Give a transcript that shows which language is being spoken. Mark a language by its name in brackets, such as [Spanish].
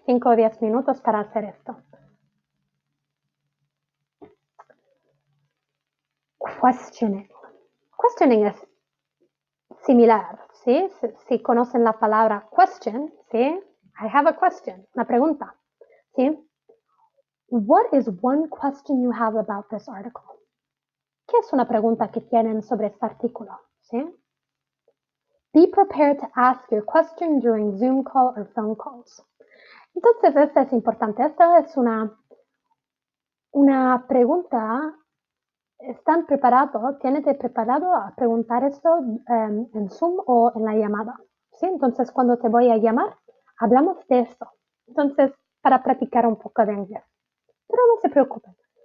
[Spanish] 5 o 10 minutos para hacer esto. Questioning. Questioning es similar, ¿sí? Si conocen la palabra question, ¿sí? [English] I have a question, [Spanish] una pregunta, ¿sí? [English] What is one question you have about this article? [Spanish] ¿Qué es una pregunta que tienen sobre este artículo? ¿Sí? [English] Be prepared to ask your question during Zoom call or phone calls. [Spanish] Entonces, esto es importante. Esta es una pregunta. ¿Están preparados? ¿Tienes preparado a preguntar esto en Zoom o en la llamada? ¿Sí? Entonces, cuando te voy a llamar, hablamos de esto. Entonces, para practicar un poco de inglés. Pero no se preocupen.